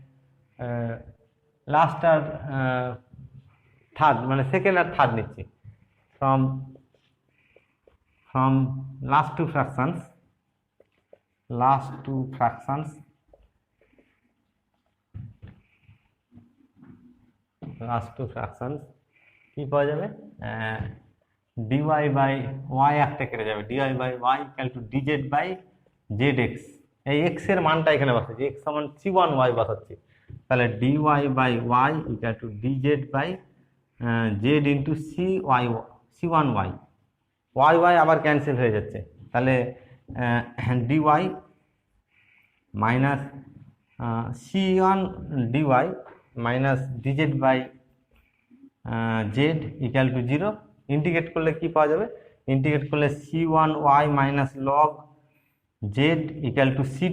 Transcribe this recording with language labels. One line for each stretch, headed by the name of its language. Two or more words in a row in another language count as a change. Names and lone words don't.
Bangla: লাস্ট আর থার্ড মানে সেকেন্ড আর থার্ড নিচ্ছি,
English: from last two fractions
Bangla: কি পাওয়া যাবে,
English: dy by y
Bangla: একটা কেটে যাবে,
English: dy by y equal to dz by zx,
Bangla: এই x এর মানটা এখানে বসাচ্ছি, x সমান c1y বসাচ্ছি, তাহলে
English: dy by y equal to dz by z into c1y,
Bangla: y আবার ক্যান্সেল হয়ে যাচ্ছে, তাহলে
English: dy minus c1 dy minus dz by z equal to 0,
Bangla: ইন্টিগ্রেট করলে কি পাওয়া যাবে, ইন্টিগ্রেট করলে
English: c1y minus log z equal to c2.